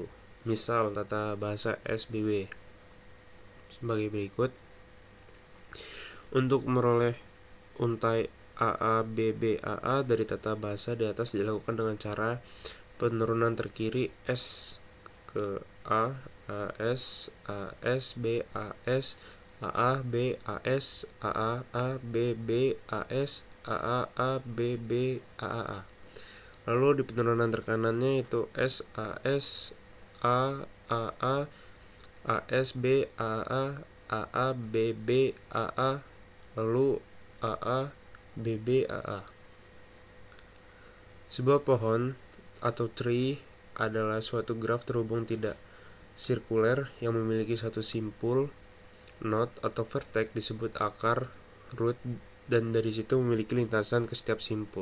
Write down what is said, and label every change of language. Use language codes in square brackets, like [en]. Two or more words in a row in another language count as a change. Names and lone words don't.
[id] Misal tata bahasa SBB sebagai berikut. Untuk meroleh untai AA, BB, AA dari tata bahasa di atas dilakukan dengan cara penurunan terkiri S ke A, AS, AS, B, AS, AA, B, AS, AA, A, B, B, AS, AA, A, B, B, AAA. Lalu di penurunan terkanannya itu S, AS, A, AA, AS, B, AA, AA, B, B, AA, lalu AA, BB, AA. Sebuah pohon atau tree adalah suatu graf terhubung tidak sirkuler yang memiliki satu simpul, node atau vertex disebut akar, root, dan dari situ memiliki lintasan ke setiap simpul.